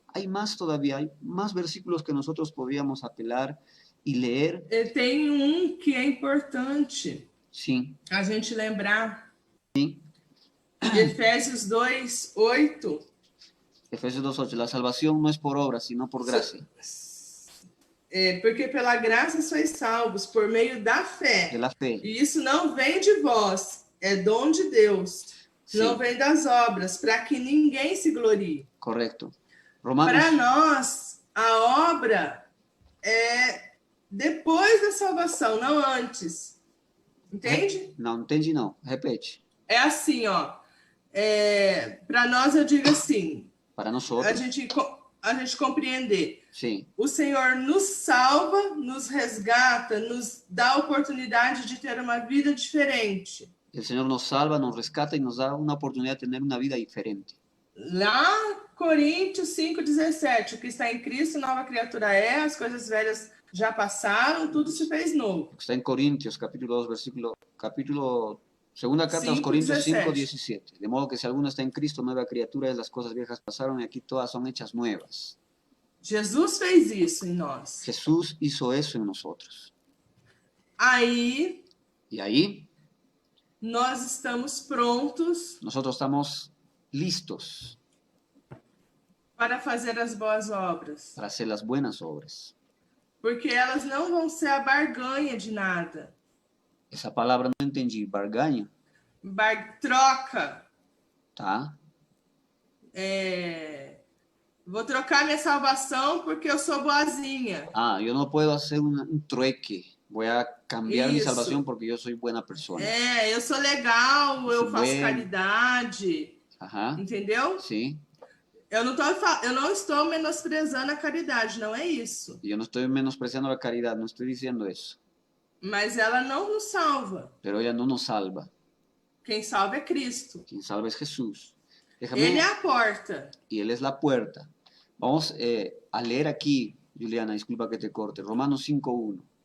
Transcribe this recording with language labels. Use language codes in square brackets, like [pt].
[es] Hay más todavía, hay más versículos que nosotros podríamos apelar y leer. [pt] Tem que é importante [es] Sí. [pt] a gente lembrar. [es] Sí. [pt] Efésios 2:8. [es] Efesios 2:8, la salvación no es por obra, sino por gracia. [pt] Porque pela graça sois salvos por meio da fé. [es] De la fe. [pt] E isso não vem de vós, é dom de Deus. [es] Sí. [pt] Não vem das obras, para que ninguém se glorie. [es] Correcto. Romanos, [pt] Para nós, a obra é depois da salvação, não antes. Entende? não entendi não, repete. É assim, ó. Para nós, eu digo assim, Para a [es] nosotros, [pt] gente compreender. [es] sí, [pt] O Senhor nos salva, nos resgata, nos dá a oportunidade de ter uma vida diferente. [es] el Señor nos salva, nos rescata y nos da una oportunidad de tener una vida diferente. [pt] Lá, Coríntios 5,17, o que está em Cristo, nova criatura é, as coisas velhas já passaram, tudo se fez novo. [es] Está en Corintios, capítulo 2, segunda carta a los 5, Corintios 17. 5:17. De modo que si alguno está en Cristo, nueva criatura es, las cosas viejas pasaron y aquí todas son hechas nuevas. [pt] Jesus fez isso em nós. [es] Jesús hizo eso en nosotros. [pt] Aí, [es] Y ahí [pt] nós estamos prontos [es] nosotros estamos listos [pt] para fazer as boas obras. [es] para hacer las buenas obras. [pt] Porque elas não vão ser a barganha de nada. [es] Esa palabra no entendí, barganha, [pt] Troca. ¿tá? Vou trocar minha salvação porque eu sou boazinha. [es] Ah, yo no puedo hacer un trueque. Voy a cambiar mi [pt] Isso. [es] salvación porque yo soy buena persona. [pt] Eu sou legal, eu faço [es] bueno. [pt] caridade. [es] Ajá, [pt] Entendeu? [es] sí. [pt] Eu não estou menosprezando a caridade, não é isso. [es] Yo no estoy menospreciando la caridad, no estoy diciendo eso. [pt] Mas ela não nos salva. [es] Pero ella no nos salva. [pt] Quem salva é Cristo. [es] Quien salva es Jesús. [pt] Ele é a porta. [es] Y Él es la puerta. Vamos a leer aquí, Juliana, disculpa que te corte, Romanos 5:1.